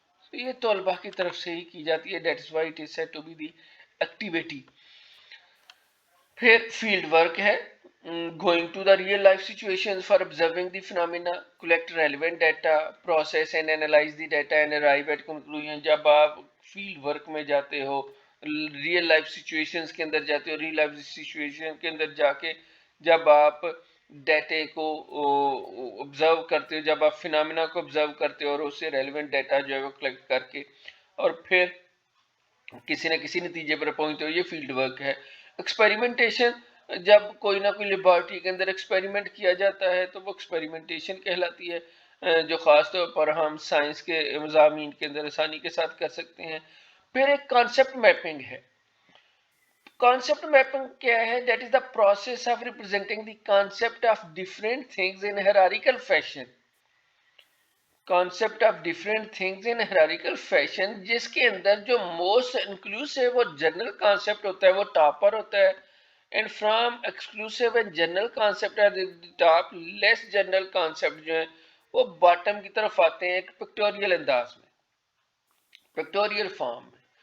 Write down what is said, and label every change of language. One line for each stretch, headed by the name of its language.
Urdu: So یہ طلبہ کی طرف سے ہی کی جاتی ہے.
English: That is why it is said to be the activity.
Urdu: پھر فیلڈ ورک ہے.
English: Going to the real life situations for observing the phenomena, collect relevant data, process and analyze the data and arrive at conclusion.
Urdu: جب آپ field work میں جاتے ہو، real life situations کے اندر جاتے ہو، real life situation کے اندر جا کے جب آپ ڈیٹے کو observe کرتے ہو، جب آپ فینامنا کو observe کرتے ہو اور اس سے ریلیونٹ ڈیٹا جو ہے وہ کلیکٹ کر کے اور پھر کسی نہ کسی نتیجے پر پہنچتے ہو، یہ فیلڈ ورک ہے. ایکسپیریمنٹیشن، جب کوئی نہ کوئی لیبارٹری کے اندر ایکسپیریمنٹ کیا جاتا ہے تو وہ ایکسپیریمنٹیشن کہلاتی ہے، جو خاص طور پر ہم سائنس کے مضامین کے اندر آسانی کے ساتھ کر سکتے ہیں. پھر ایک کانسیپٹ میپنگ ہے. کانسیپٹ میپنگ کیا ہے؟
English: That is the process of representing the concept of different things in hierarchical fashion. Concept of different things in hierarchical fashion,
Urdu: جس کے اندر جو موسٹ انکلوسیو وہ جنرل کانسیپٹ ہوتا ہے وہ ٹاپر ہوتا ہے،
English: and from exclusive and general concept
Urdu: at the top, less general concept جو ہیں وہ باٹم کی طرف آتے ہیں ایک پکٹوریل انداز میں، پکٹوریل فارم میں.